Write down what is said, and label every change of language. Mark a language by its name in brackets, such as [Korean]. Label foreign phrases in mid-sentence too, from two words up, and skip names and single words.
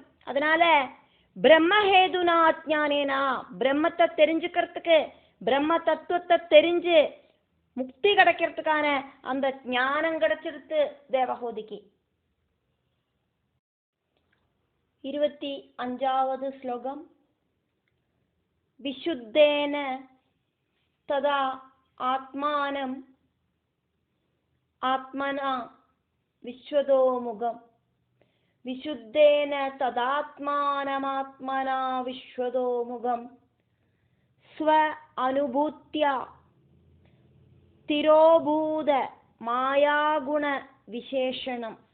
[Tamil] அதனால [Sanskrit] பிரம்மஹேதுனா ஞானேனா, [Tamil] பிரம்மத்தை தெரிஞ்சுக்கிறதுக்கு, பிரம்ம தத்துவத்தை தெரிஞ்சு முக்தி கிடைக்கிறதுக்கான அந்த ஞானம் கிடைச்சிருத்து தேவஹூதிக்கு. [Malayalam] 25ാമത് ശ്ലോകം. [Sanskrit] വിശുദ്ധേന തദാ ആത്മാനം ആത്മനാ വിശ്വതോമുഖം. വിശുദ്ധേന തദാത്മാനമാത്മനാ വിശ്വതോമുഖം സ്വ അനുഭൂത്യ തിരോഭൂത മായാഗുണ വിശേഷണം.